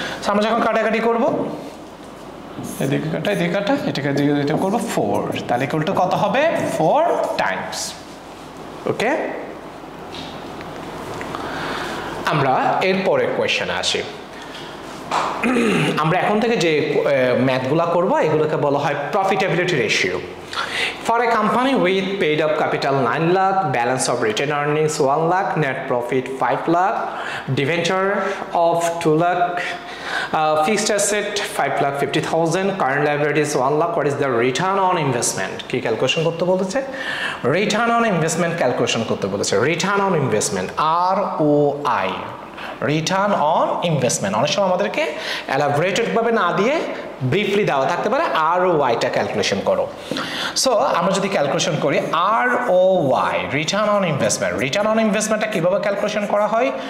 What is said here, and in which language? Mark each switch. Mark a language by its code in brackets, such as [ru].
[bn] আমরা যখন কাটাকাটি করব, এদিকে কাটা এদিকে কাটা, এটাকে এটা করবো 4, তাহলে ইকুয়াল কত হবে? 4 টাইমস। ওকে, আমরা এরপরে কোয়েশ্চেনে আসি। আমরা এখন থেকে যে ম্যাথগুলো করব এগুলোকে বলা হয় profitability ratio. [en] For a company with paid up capital 9 lakh, balance of retained earnings 1 lakh, net profit 5 lakh, debenture of 2 lakh, fixed asset 5,50,000, current liabilities 1 lakh. What is the return on investment? [bn] কি calculation করতে বলেছে? Return on investment calculation করতে বলেছে। Return on investment, ROI, return on investment. অনেক সময় আমাদেরকে elaborated ভাবে না দিয়ে ব্রিফলি দেওয়া থাকতে পারে, ROI-টা ক্যালকুলেশন করো। সো আমরা যদি ক্যালকুলেশন করি ROI, return on investment, return on ইনভেস্টমেন্টটা কিভাবে ক্যালকুলেশন করা হয়?